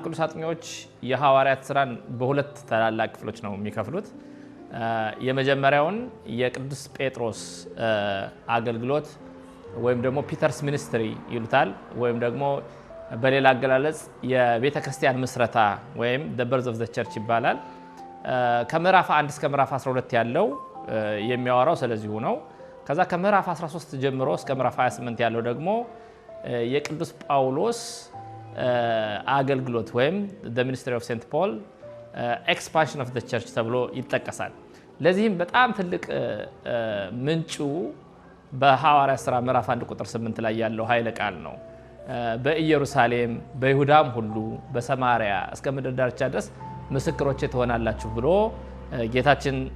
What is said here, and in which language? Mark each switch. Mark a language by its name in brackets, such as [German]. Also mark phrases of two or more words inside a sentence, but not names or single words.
[Amharic] ቅዱስ አጥኚዎች የሐዋርያት ሥራን በሁለት ታላላቅ ክፍሎች ነው የሚከፍሉት። የመጀመሪያውን የቅዱስ ጴጥሮስ አገልግሎት ወይም ደግሞ [English] Peter's ministry [Amharic] ይሉታል፣ ወይም ደግሞ በሌላ አገላለጽ የቤተ ክርስቲያን ምስረታ ወይም [English] the birth of the church [Amharic] ይባላል። ከምዕራፍ 1 እስከ ምዕራፍ 12 ያለው የሚያወራው ስለዚህ ነው። ከዛ ከምዕራፍ 13 ጀምሮ እስከ ምዕራፍ 28 ያለው ደግሞ የቅዱስ ጳውሎስ አገልግሎት ወይም [English] the ministry of St. Paul expansion of the church [Amharic] ተብሎ ይጠቀሳል። ለዚህም በጣም ትልቅ ምንጩ በሐዋርያት ሥራ ምዕራፍ 1 ቁጥር 8 ላይ ያለው ኃይለ ቃል ነው። በኢየሩሳሌም በይሁዳም ሁሉ በሰማሪያ እስከ ምድር ዳርቻ ድረስ ምስክሮቼ ትሆናላችሁ ብሎ ጌታችን